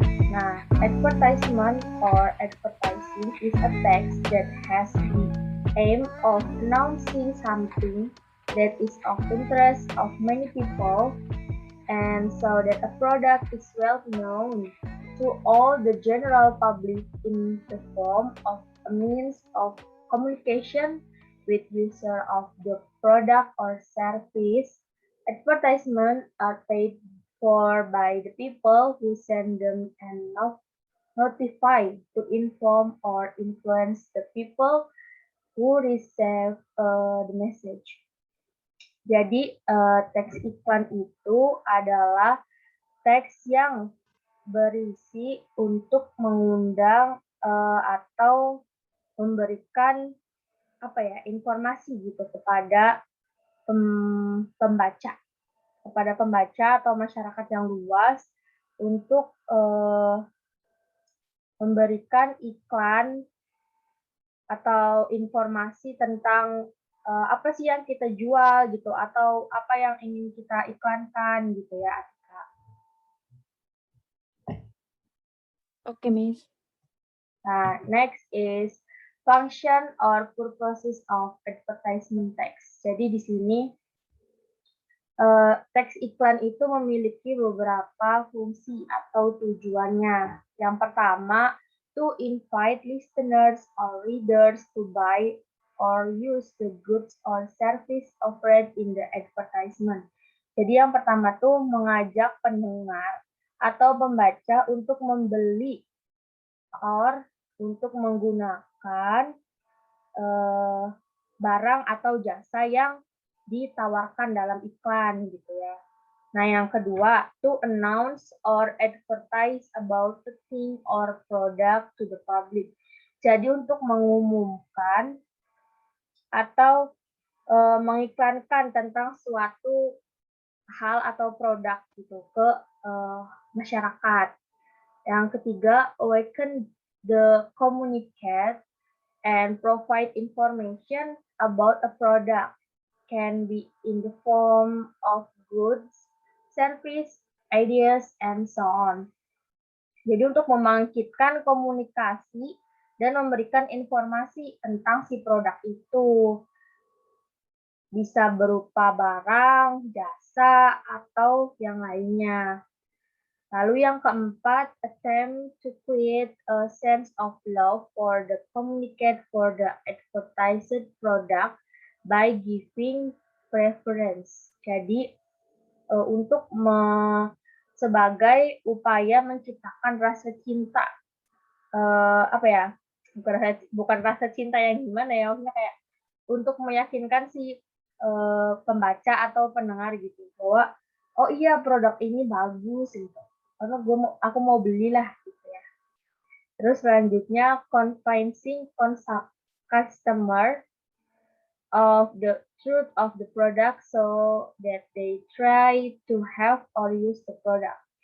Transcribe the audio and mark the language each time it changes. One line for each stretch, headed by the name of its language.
English: Nah, advertisement or advertising is a text that has the aim of announcing something that is of interest of many people, and so that a product is well known to all the general public in the form of a means of communication with user of the product or service. Advertisements are paid for by the people who send them and notify to inform or influence the people who receive the message.
Indonesian: Jadi teks iklan itu adalah teks yang berisi untuk mengundang atau memberikan informasi gitu kepada pembaca atau masyarakat yang luas untuk memberikan iklan atau informasi tentang apa sih yang kita jual gitu, atau apa yang ingin kita iklankan gitu ya, Atika. Oke, Miss.
English: Nah, next is function or purposes of advertisement text.
Indonesian: Jadi di sini teks iklan itu memiliki beberapa fungsi atau tujuannya. Yang pertama,
English: to invite listeners or readers to buy or use the goods or service offered in the advertisement.
Indonesian: Jadi yang pertama tuh mengajak pendengar atau pembaca untuk membeli or untuk menggunakan barang atau jasa yang ditawarkan dalam iklan gitu ya. Nah, yang kedua,
English: to announce or advertise about the thing or product to the public.
Indonesian: Jadi untuk mengumumkan atau mengiklankan tentang suatu hal atau produk gitu ke masyarakat. Yang ketiga,
English: awaken the communicate and provide information about a product can be in the form of goods, service, ideas, and so on.
Indonesian: Jadi untuk membangkitkan komunikasi dan memberikan informasi tentang si produk itu. Bisa berupa barang, jasa, atau yang lainnya. Lalu yang keempat,
English: attempt to create a sense of love for the communicate for the advertised product by giving preference.
Indonesian: Jadi untuk sebagai upaya menciptakan rasa cinta, apa ya? Bukan rasa cinta yang gimana ya? Maksudnya kayak untuk meyakinkan si pembaca atau pendengar gitu bahwa oh iya produk ini bagus gitu. Karena aku mau belilah gitu ya. Terus selanjutnya
English: convincing customer of the truth of the product so that they try to have or use the product.